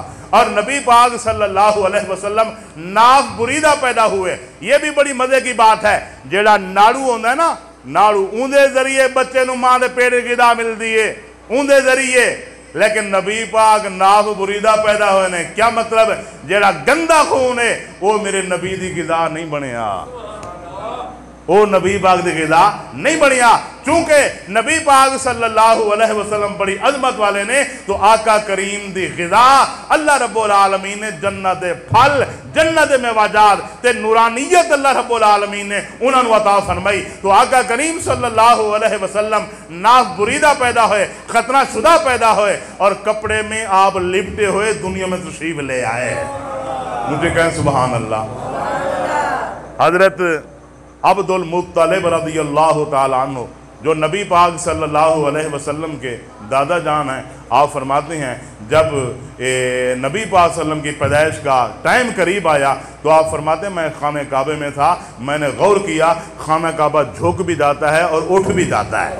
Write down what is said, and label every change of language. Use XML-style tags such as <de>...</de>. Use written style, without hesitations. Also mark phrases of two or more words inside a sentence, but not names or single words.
<ur>اور نبی پاک</ur> <ar>صلى الله عليه وسلم</ar> <ur>ناف بریدہ پیدا ہوئے. یہ بھی بڑی مزے کی بات ہے، جیہڑا ناڑو ہوتا ہے نا، ناڑو ان کے ذریعے بچے نوں ماں دے پیٹ غذا ملتی ہے، ان کے ذریعے. لیکن نبی پاک ناف بریدہ پیدا ہوئے نے. کیا مطلب?</ur> <pa>جیہڑا گندا خون ہے وہ میرے نبی دی غذا نہیں بنیا، وہ نبی پاک دی غذا نہیں بنیا. چونکہ نبی پاک</pa> <ar>صلى الله عليه وسلم</ar> <pa>بڑی عظمت والے نے، تو آقا کریم دی غذا اللہ رب العالمین نے جنت دے پھل، جنت دے میوہ جات تے نورانیت اللہ رب العالمین نے انہاں نوں عطا فرمائی.</pa> <ur>تو آقا کریم</ur> <ar>صلى الله عليه وسلم</ar> <ur>ناف بریدہ پیدا ہوئے، ختنہ شدہ پیدا ہوئے اور کپڑے میں آپ لپٹے ہوئے دنیا میں تشریف لے آئے. مجھے کہیں سبحان اللہ. حضرت عبدالمطلب</ur> <ar>رضي الله تعالى عنه,</ar> <ur>جو نبی پاک</ur> <ar>صلى الله عليه وسلم</ar> <ur>کے دادا جان ہیں، آپ فرماتے ہیں جب نبی پاک صلعم کی پیدائش کا ٹائم قریب آیا تو آپ فرماتے ہیں میں خانے کعبے میں تھا، میں نے غور کیا خانہ کعبہ جھک بھی جاتا ہے اور اٹھ بھی جاتا ہے.</ur>